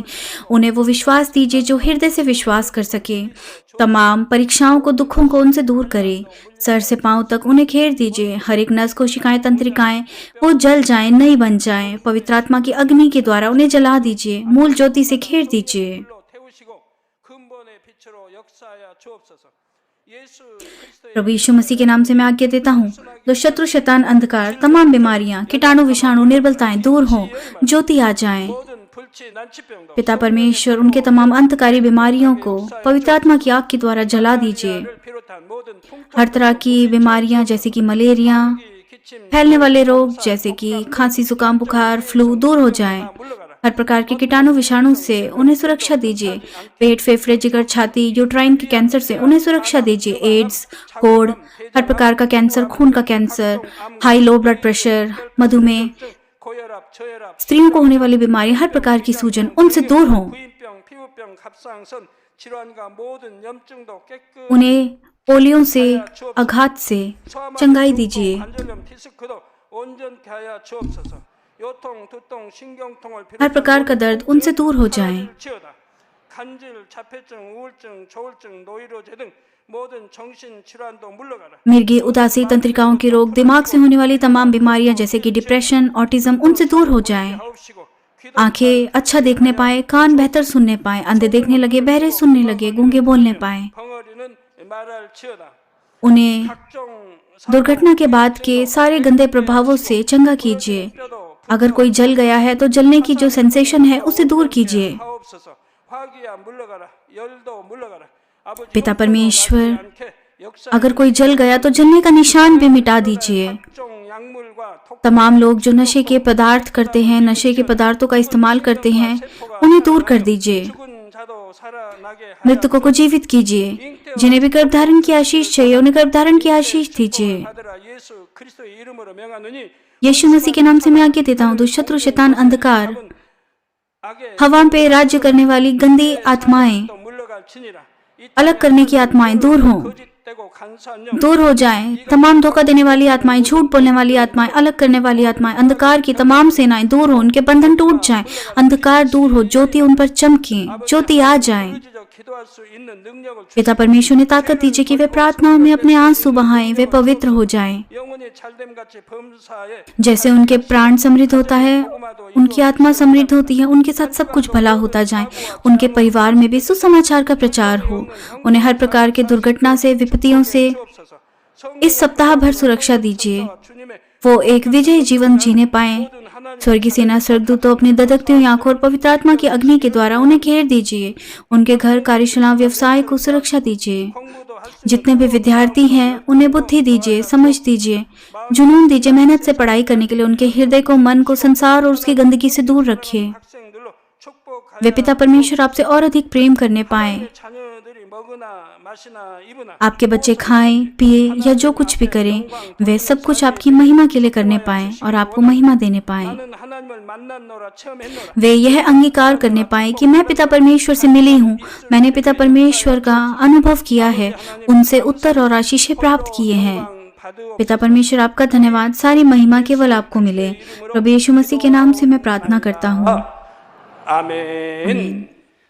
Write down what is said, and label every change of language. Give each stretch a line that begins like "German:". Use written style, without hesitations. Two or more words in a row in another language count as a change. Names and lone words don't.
Hindi: उन्हें वो विश्वास दीजिए जो हृदय से विश्वास कर सके। तमाम परीक्षाओं को, दुखों को उनसे दूर करें। सर से पांव तक उन्हें घेर दीजिए। हर एक नस, कोशिकाएं, तंत्रिकाएं वो जल जाएं, नई बन जाएं। पवित्र आत्मा की अग्नि के द्वारा उन्हें जला दीजिए। मूल ज्योति से घेर दीजिए।
Korean: 불로 태우시고 근본의 빛으로 역사하여 주옵소서. 예수 그리스도의
Hindi: प्रभु यीशु मसीह के नाम से मैं आज्ञा देता हूँ, जो शत्रु, शैतान, अंधकार, तमाम बीमारियां, कीटाणु, विषाणु, निर्बलताएं दूर हों, ज्योति आ जाए।
Korean: 모든 불치 난치병도
Hindi: पिता परमेश्वर उनके तमाम अंतकारी बीमारियों को पवित्र आत्मा की आग के द्वारा जला दीजिए।
Korean: 를 비롯한 모든 통풍
Hindi: हर तरह की बीमारियां जैसे कि मलेरिया,
Korean: 기침
Hindi: फैलने वाले रोग जैसे कि खांसी, जुकाम, बुखार, फ्लू दूर हो जाएं।
Korean: 물러가라.
Hindi: हर प्रकार के कीटाणु, विषाणु से उन्हें सुरक्षा दीजिए। पेट, फेफड़े, जिगर, छाती, यूट्राइन के कैंसर से उन्हें सुरक्षा दीजिए। एड्स, कोढ़, हर प्रकार का कैंसर, खून का कैंसर,
English: high low blood pressure,
Hindi: मधुमेह,
Korean: 고혈압, 저혈압,
Hindi: स्त्रियों को होने वाली बीमारी, हर प्रकार की सूजन उनसे दूर हो।
Korean: 부인병, 피부병, 갑상선 질환과 모든 염증도 깨끗
Hindi: उन्हें पोलियो से, आघात से चंगाई दीजिए।
Korean: 관절염, 디스크도 온전케 하여 주옵소서. 요통, 두통, 신경통을
Hindi: हर प्रकार का दर्द उनसे दूर हो जाए।
Korean: 치유다. 간질, 자폐증, 우울증, 조울증, 노이로제 등 모든 정신 질환도 물러가라.
Hindi: मिर्गी, उदासी, तंत्रिकाओं के रोग, दिमाग से होने वाली तमाम बीमारियां जैसे कि
English: depression, autism
Hindi: उनसे दूर हो जाएं।
Korean: 하옵시고 기도
Hindi: आंखें अच्छा देखने पाए, कान बेहतर सुनने पाए, अंधे देखने लगे, बहरे सुनने लगे, गूंगे बोलने पाए।
Korean: 벙어리는 말할 치유다.
Hindi: उन्हें
Korean: 각종
Hindi: दुर्घटना के बाद के सारे गंदे प्रभावों से चंगा कीजिए। अगर कोई जल गया है तो जलने की जो सेंसेशन है उसे दूर कीजिए।
Korean: 하옵소서. 화기야 물러가라. 열도 물러가라. 아버지
Hindi: पिता परमेश्वर,
Korean: 않게 역사
Hindi: अगर कोई जल गया तो जलने का निशान भी मिटा दीजिए।
Korean: 각종 약물과 톡
Hindi: तमाम लोग जो नशे के पदार्थ करते हैं, नशे के पदार्थों का इस्तेमाल करते हैं, उन्हें दूर कर दीजिए।
Korean: 죽은 자도 살아나게
Hindi: मृतकों को जीवित कीजिए। जिन्हें भी गर्भधारण की आशीष चाहिए उन्हें गर्भधारण की आशीष दीजिए।
Korean: 하더라. 예수 그리스도의 이름으로 명하노니
Hindi: यीशु मसीह के नाम से मैं आज्ञा देता हूँ, दुष्ट शत्रु, शैतान, अंधकार,
Korean: 악의
Hindi: हवा पे राज्य करने वाली गंदी आत्माएं
Korean: 또 물러갈 지니라.
Hindi: अलग करने की आत्माएं दूर हों,
Korean: 거짓되고 간사한 영,
Hindi: दूर हो जाएं। तमाम धोखा देने वाली आत्माएं, झूठ बोलने वाली आत्माएं, अलग करने वाली आत्माएं, अंधकार की तमाम सेनाएं दूर हो, उनके बंधन टूट जाएं, अंधकार दूर हो, ज्योति उन पर चमके, ज्योति आ जाए।
Korean: 의지적 기도할 수 있는 능력을
Hindi: पिता परमेश्वर ने ताकत दीजिए कि वे प्रार्थनाओं में अपने आंसू बहाएं, वे पवित्र हो जाएं।
Korean: 영혼이 잘됨 같이 범사에
Hindi: जैसे उनके प्राण समृद्ध होता है, उनकी आत्मा समृद्ध होती है, उनके साथ सब कुछ भला होता जाए। उनके परिवार में भी सुसमाचार का प्रचार हो, उन्हें हर प्रकार के दुर्घटना से, विपत्तियों से इस सप्ताह भर सुरक्षा दीजिए। वो एक विजयी जीवन जीने पाएं। स्वर्गीय सेना स्वर्गदूतों अपनी ददकती हुई आंखों और पवित्र आत्मा की अग्नि के द्वारा उन्हें घेर दीजिए। उनके घर, कार्यशाला, व्यवसाय को सुरक्षा दीजिए। जितने भी विद्यार्थी हैं उन्हें बुद्धि दीजिए, समझ दीजिए, जुनून दीजिए। मेहनत से पढ़ाई करने के लिए उनके हृदय को, मन को संसार और उसकी गंदगी से दूर रखिए।
Korean: 학생들로 축복하여
Hindi: वे पिता परमेश्वर आपसे और अधिक प्रेम करने पाएं।
Korean: 자녀들이 먹으나 마시나 입으나
Hindi: आपके बच्चे खाएं, पिए या जो कुछ भी करें, वे सब कुछ आपकी महिमा के लिए करने पाएं और आपको महिमा देने पाएं।
Korean: 나는 하나님을 만났노라 체험했노라
Hindi: वे यह अंगीकार करने पाएं कि मैं पिता परमेश्वर से मिली हूँ, मैंने पिता परमेश्वर का अनुभव किया है, उनसे उत्तर और आशीषें प्राप्त किए हैं। पिता परमेश्वर आपका धन्यवाद, सारी महिमा केवल आपको मिले। प्रभु यीशु मसीह के नाम से मैं प्रार्थना करता हूँ।